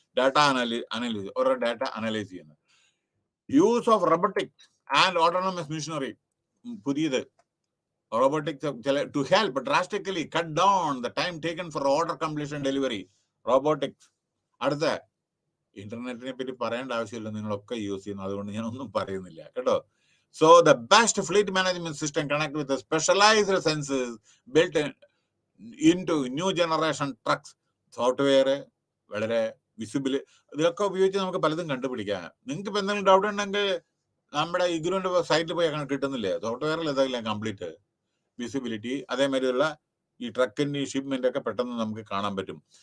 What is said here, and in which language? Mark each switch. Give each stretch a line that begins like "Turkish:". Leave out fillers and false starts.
English: data analyse,
Malayalam: ഓരോ data analyse ചെയ്യുന്നത്.
English: Use of robotics and autonomous machinery, പുതിയത് robotics to help drastically cut down the time taken for order completion delivery. Robotics.
Malayalam: അടുത്ത ഇന്റർനെറ്റിനെ പറ്റി പറയേണ്ട ആവശ്യമില്ല, നിങ്ങളൊക്കെ യൂസ് ചെയ്യുന്നു, അതുകൊണ്ട് ഞാൻ ഒന്നും പറയുന്നില്ല കേട്ടോ.
English: So the best fleet management system connect with the specialized sensors built into new generation trucks.
Malayalam: Software വളരെ വിസിബിൾ, ഇതൊക്കെ ഉപയോഗിച്ച് നമുക്ക് പലതും കണ്ടുപിടിക്കാം. നിങ്ങൾക്ക് ഇപ്പൊ എന്തെങ്കിലും ഡൗട്ട് ഉണ്ടെങ്കിൽ നമ്മുടെ ഇഗ്രുവിന്റെ സൈറ്റിൽ പോയി അങ്ങനെ കിട്ടുന്നില്ലേ, സോഫ്റ്റ്വെയറിൽ ഇതെല്ലാം കംപ്ലീറ്റ് വിസിബിലിറ്റി, അതേമാതിരിയുള്ള ഈ ട്രക്കിന്റെ ഷിപ്മെന്റ് ഒക്കെ പെട്ടെന്ന് നമുക്ക് കാണാൻ പറ്റും.